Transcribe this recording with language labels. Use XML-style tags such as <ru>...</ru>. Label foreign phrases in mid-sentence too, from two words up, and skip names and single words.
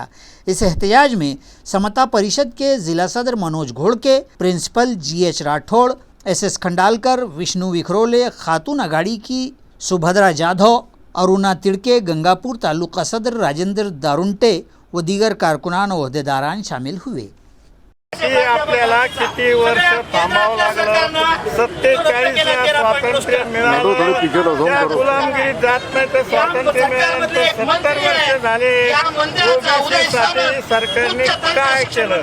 <ur>اس احتجاج میں سمتا پریشد کے ضلع صدر منوج گھوڑکے، پرنسپل GH راٹھوڑ، SS کھنڈالکر، وشنو وکھرولے، خاتون اگاڑی کی سبھدرا جادھو، ارونا تڑکے، گنگاپور تعلقہ صدر راجندر دارونٹے و دیگر کارکنان و عہدیداران شامل ہوئے۔</ur> <mr>आपल्याला किती वर्ष थांबावं लागलं, 47 स्वातंत्र्य मिळालं, त्या गुलामगिरी जात नाही तर स्वातंत्र्य मिळाल्यानंतर 70 वर्ष झाले। OBC साठी सरकारने काय केलं?</mr>